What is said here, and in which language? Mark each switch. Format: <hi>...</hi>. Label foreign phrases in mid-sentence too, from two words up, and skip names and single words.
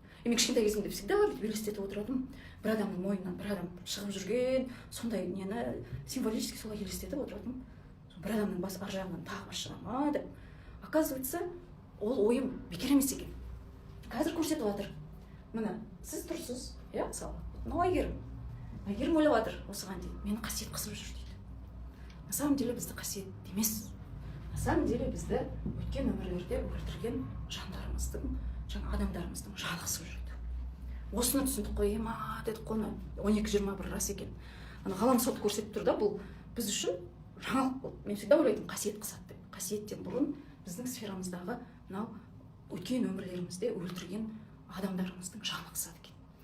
<kk>Мен кішкентай кезімде всегда елестетіп отыратынмын, бір адамның мойнынан бір адам шығып жүрген, сондай нені символически солай елестетіп отыратынмын. Бір адамның басы ар жағынан тағы бас шыға ма деп. Оказывается, ол ойым бекер емес екен. Қазір көрсетіп жатыр. Міне, сіз тұрсыз, иә, мысалы, мынау Әйгерім ойлап жатыр осыған дейін, мені қасиет қысып жүр дейді.</kk> <ru>На самом деле</ru> <kk>бізді қасиет емес.</kk> <ru>На самом деле</ru> <kk>бізді өткен өмірлерде өлтірген жандарымыздың, жаңа адамдарымыздың жаны қысып жүреді. Осыны түсіндік қой, ема дедік қой, 12-21 рас екен. Ғалам соты көрсетіп тұр да, бұл біз үшін жаңалық болды. Мен всегда ойлайтын қасиет қысады деп. Қасиеттен бұрын біздің сферамыздағы мынау өткен өмірлерімізде өлтірген адамдарымыздың жаны қысады екен.</kk>